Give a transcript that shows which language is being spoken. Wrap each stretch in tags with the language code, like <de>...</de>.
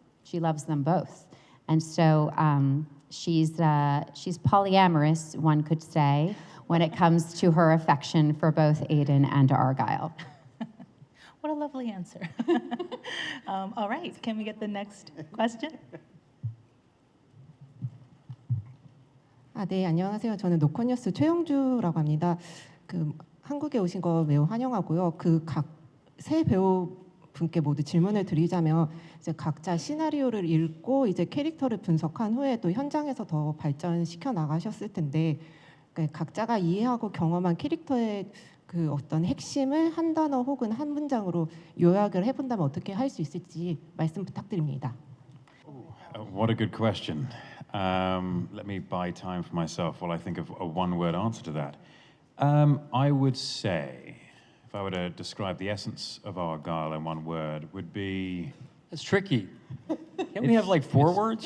<en>She loves them both, and so. She's polyamorous, one could say, when it comes to her affection for both Aiden and Argyle. What a lovely answer. All right, can we get the next question?</en> <ko>네, 안녕하세요. 저는 노컷뉴스 최영주라고 합니다. 한국에 오신 거 매우 환영하고요. 각 세 배우 분께 모두 질문을 드리자면 이제 각자 시나리오를 읽고 이제 캐릭터를 분석한 후에 또 현장에서 더 발전시켜 나가셨을 텐데 각자가 이해하고 경험한 캐릭터의 어떤 핵심을 한 단어 혹은 한 문장으로 요약을 해본다면 어떻게 할 수 있을지 말씀 부탁드립니다.</ko> <en>What a good question. Let me buy time for myself while I think of a one-word answer to that. I would say, if I were to describe the essence of Argyle in one word, would be... That's tricky. Can't we have like 4 words?</en>